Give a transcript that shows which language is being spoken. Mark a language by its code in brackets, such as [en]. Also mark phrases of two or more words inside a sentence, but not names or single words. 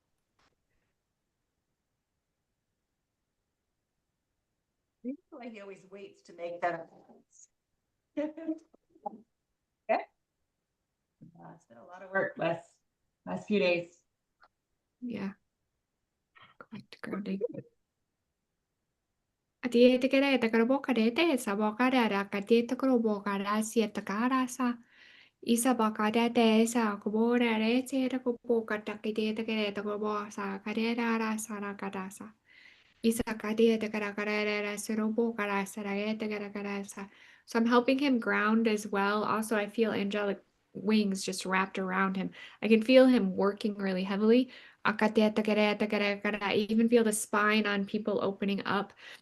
[en] That's why he always waits to make that. Okay. It's been a lot of work last few days. Yeah. Go back to grounding. Atiete kere te karo boka de te sa boka de ra ka te te karo boka ra si te kara sa. Isa boka de te sa ko bo re te te ko boka ta ki te kere te ko bo sa ka de ra sa ra ka da sa. Isa ka te te kara kara ra sa ro boka ra sa ra te kara sa. So I'm helping him ground as well. Also, I feel angelic wings just wrapped around him. I can feel him working really heavily. I even feel the spine on people opening up.